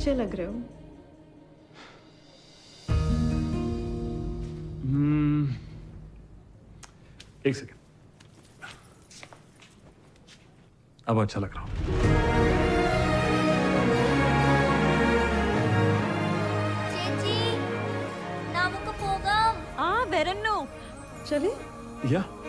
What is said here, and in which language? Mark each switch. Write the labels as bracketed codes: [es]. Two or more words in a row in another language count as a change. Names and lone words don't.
[hi] लग रहे हो। एक सेकंड, अब अच्छा लग रहा हूं। [ml] ചേച്ചി നമുക്ക് പോകാം. വരുന്നു. [hi] चले या